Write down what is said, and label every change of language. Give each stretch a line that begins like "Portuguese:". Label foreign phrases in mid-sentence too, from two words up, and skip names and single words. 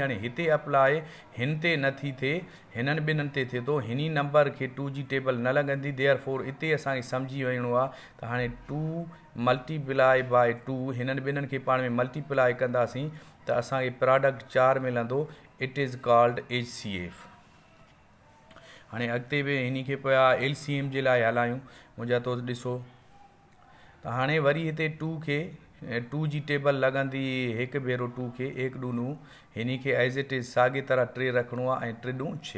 Sindhi: हाणे हिते अप्लाई हिन ते नथी थिए हिननि ॿिन्हिनि ते थिए थो। हिनी नंबर खे 2 जी टेबल न लॻंदी। देयरफॉर हिते असांखे सम्झी वञिणो आहे त हाणे 2
English: multiply by
Sindhi: 2 हिननि ॿिन्हिनि खे पाण में मल्टीप्लाई कंदासीं त असांखे प्रोडक्ट 4 मिलंदो।
English: It is called ACF.
Sindhi: हाणे अॻिते बि हिन खे पिया LCM जे लाइ हलायूं। मुंहिंजा दोस्त ॾिसो त हाणे वरी हिते 2 खे टू जी टेबल लॻंदी हिकु भेरो टू खे एक ॾूनू हिन खे
English: as it is
Sindhi: साॻी तरह टे रखिणो आहे ऐं टे ॾूं 6।